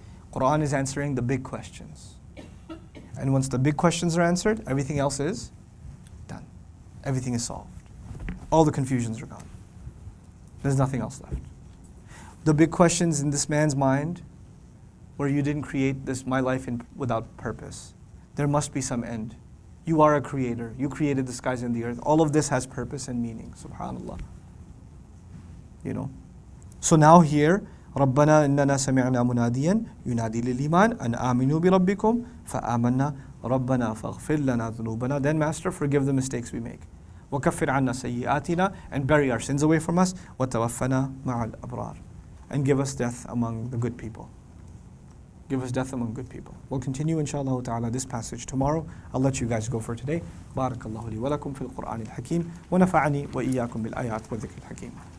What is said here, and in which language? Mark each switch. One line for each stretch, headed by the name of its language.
English: Quran is answering the big questions. And once the big questions are answered, everything else is done. Everything is solved. All the confusions are gone. There's nothing else left. The big questions in this man's mind, where you didn't create my life without purpose. There must be some end. You are a creator. You created the skies and the earth. All of this has purpose and meaning. Subhanallah. You know. So now here,
Arabic: ربنا إننا سمعنا مناديا ينادي للإيمان أن آمنوا بربكم فآمنا ربنا فاغفر لنا ذنوبنا.
English: Then Master, forgive the mistakes we make.
Arabic: وكفر عنا سيئاتنا,
English: and bury our sins away from us.
Arabic: وتوفنا مع الأبرار,
English: and give us death among the good people. Give us death among good people. We'll continue inshallah ta'ala this passage tomorrow. I'll let you guys go for today.
Arabic: بارك الله لي ولكم في القرآن الحكيم ونفعني وإياكم بالآيات والذكر الحكيم.